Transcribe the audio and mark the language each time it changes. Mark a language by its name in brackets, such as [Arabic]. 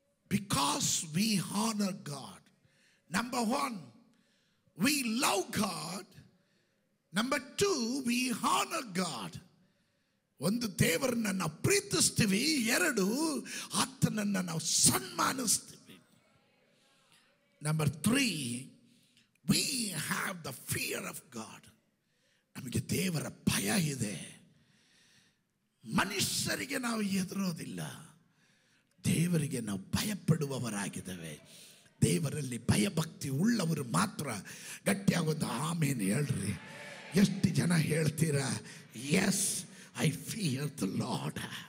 [English] Because we honor God. Number 1, we love God. Number 2, we honor God. [Kannada] ಒಂದು, ದೇವರನ್ನ ನಾವು ಪ್ರೀತಿಸ್ತೀವಿ. 2, ಆತನನ್ನು ನಾವು ಸನ್ಮಾನಿಸ್ತೀವಿ. [English] Number 3, we have the fear of God. [Kannada] ನಮಗೆ ದೇವರ ಭಯ ಇದೆ. ಮನುಷ್ಯರಿಗೆ ನಾವು ಹೆದರೋದಿಲ್ಲ, ದೇವರಿಗೆ ನಾವು ಭಯಪಡುವವರಾಗಿದ್ದೇವೆ. ದೇವರಲ್ಲಿ ಭಯಭಕ್ತಿ ಉಳ್ಳವರು ಮಾತ್ರ ಗಟ್ಟಿಯಾಗೊಂದು ಆಮೇನ್ ಹೇಳ್ರಿ. ಎಷ್ಟು ಜನ ಹೇಳ್ತೀರಾ [English] Yes I fear the Lord?